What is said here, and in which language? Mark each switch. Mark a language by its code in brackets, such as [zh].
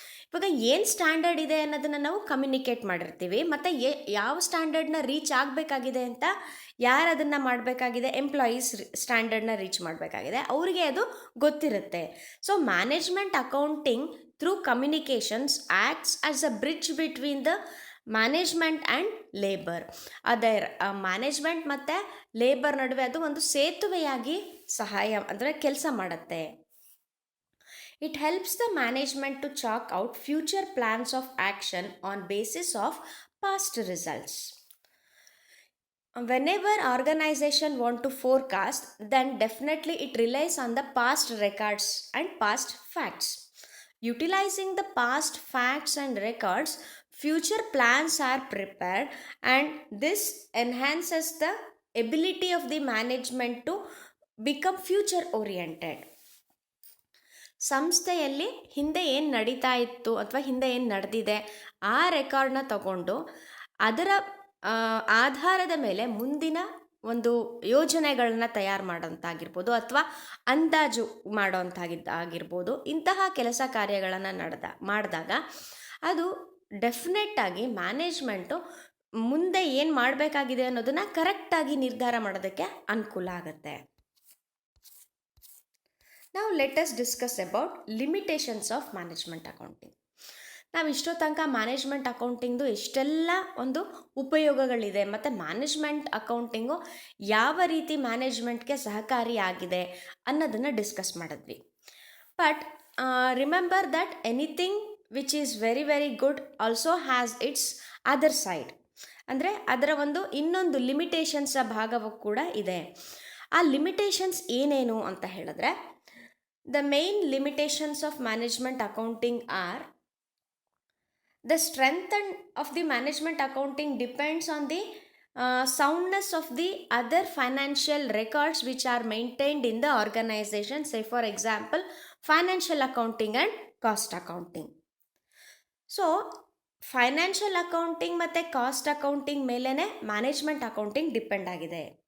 [kn] ಇವಾಗ ಏನು ಸ್ಟ್ಯಾಂಡರ್ಡ್ ಇದೆ ಅನ್ನೋದನ್ನು ನಾವು ಕಮ್ಯುನಿಕೇಟ್ ಮಾಡಿರ್ತೀವಿ ಮತ್ತು ಯಾವ ಸ್ಟ್ಯಾಂಡರ್ಡ್ನ ರೀಚ್ ಆಗಬೇಕಾಗಿದೆ ಅಂತ ಯಾರು ಅದನ್ನು ಮಾಡಬೇಕಾಗಿದೆ, ಎಂಪ್ಲಾಯೀಸ್ ಸ್ಟ್ಯಾಂಡರ್ಡ್ನ ರೀಚ್ ಮಾಡಬೇಕಾಗಿದೆ, ಅವರಿಗೆ ಅದು ಗೊತ್ತಿರುತ್ತೆ. [en] So management accounting through communications acts as a bridge between the management and labour. [kn] ಅದೇ ಮ್ಯಾನೇಜ್ಮೆಂಟ್ ಮತ್ತು ಲೇಬರ್ ನಡುವೆ ಅದು ಒಂದು ಸೇತುವೆಯಾಗಿ ಸಹಾಯ ಅಂದರೆ ಕೆಲಸ ಮಾಡುತ್ತೆ. [en] It helps the management to chalk out future plans of action on basis of past results. Whenever organization want to forecast, then definitely it relies on the past records and past facts. Utilizing the past facts and records, future plans are prepared, and this enhances the ability of the management to become future oriented. [kn] ಸಂಸ್ಥೆಯಲ್ಲಿ ಹಿಂದೆ ಏನು ನಡೀತಾ ಇತ್ತು ಅಥವಾ ಹಿಂದೆ ಏನು ನಡೆದಿದೆ ಆ ರೆಕಾರ್ಡ್ನ ತಗೊಂಡು ಅದರ ಆಧಾರದ ಮೇಲೆ ಮುಂದಿನ ಒಂದು ಯೋಜನೆಗಳನ್ನ ತಯಾರು ಮಾಡೋಂತಾಗಿರ್ಬೋದು ಅಥವಾ ಅಂದಾಜು ಮಾಡೋಂಥಾಗಿದ್ದಾಗಿರ್ಬೋದು. ಇಂತಹ ಕೆಲಸ ಕಾರ್ಯಗಳನ್ನು ಮಾಡಿದಾಗ ಅದು ಡೆಫಿನೆಟ್ಟಾಗಿ ಮ್ಯಾನೇಜ್ಮೆಂಟು ಮುಂದೆ ಏನು ಮಾಡಬೇಕಾಗಿದೆ ಅನ್ನೋದನ್ನು ಕರೆಕ್ಟಾಗಿ ನಿರ್ಧಾರ ಮಾಡೋದಕ್ಕೆ ಅನುಕೂಲ ಆಗುತ್ತೆ. [en] ನಾವು let us discuss about limitations of management accounting. [kn] ನಾವು ಇಷ್ಟೋ ತನಕ ಮ್ಯಾನೇಜ್ಮೆಂಟ್ ಅಕೌಂಟಿಂಗ್ದು ಎಷ್ಟೆಲ್ಲ ಒಂದು ಉಪಯೋಗಗಳಿದೆ ಮತ್ತು ಮ್ಯಾನೇಜ್ಮೆಂಟ್ ಅಕೌಂಟಿಂಗು ಯಾವ ರೀತಿ ಮ್ಯಾನೇಜ್ಮೆಂಟ್ಗೆ ಸಹಕಾರಿಯಾಗಿದೆ ಅನ್ನೋದನ್ನು ಡಿಸ್ಕಸ್ ಮಾಡಿದ್ವಿ. [en] But remember that anything which is very very good also has its other side. [kn] ಅಂದರೆ ಅದರ ಒಂದು ಇನ್ನೊಂದು ಲಿಮಿಟೇಷನ್ಸ ಭಾಗವೂ ಕೂಡ ಇದೆ. ಆ ಲಿಮಿಟೇಷನ್ಸ್ ಏನೇನು ಅಂತ ಹೇಳಿದ್ರೆ, [en] The main limitations of management accounting are the strength of the management accounting depends on the soundness of the other financial records which are maintained in the organization. Say for example, financial accounting and cost accounting. [kn] So financial accounting ಮತ್ತು cost accounting ಮೇಲೇ management accounting depend ಆಗಿದೆ.